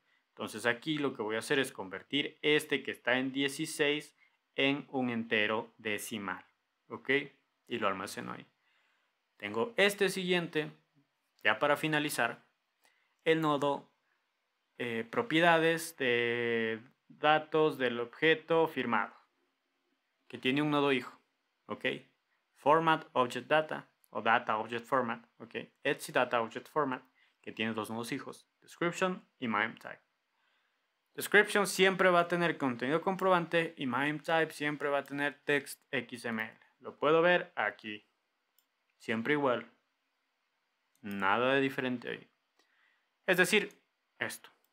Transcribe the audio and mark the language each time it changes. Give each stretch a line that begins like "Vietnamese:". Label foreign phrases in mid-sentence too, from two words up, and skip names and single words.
Spanish: Entonces aquí lo que voy a hacer es convertir este que está en 16 en un entero decimal. ¿Ok? Y lo almaceno ahí. Tengo este siguiente, ya para finalizar, el nodo propiedades de datos del objeto firmado, que tiene un nodo hijo. ¿Ok?
English: Format Object Data o Data Object Format, ¿ok? Etsy Data Object Format,
Spanish: que tiene dos nuevos hijos, Description y MIME-Type. Description siempre va a tener contenido comprobante y MIME-Type siempre va a tener
English: text XML.
Spanish: Lo puedo ver aquí. Siempre igual. Nada de diferente ahí. Es decir, esto.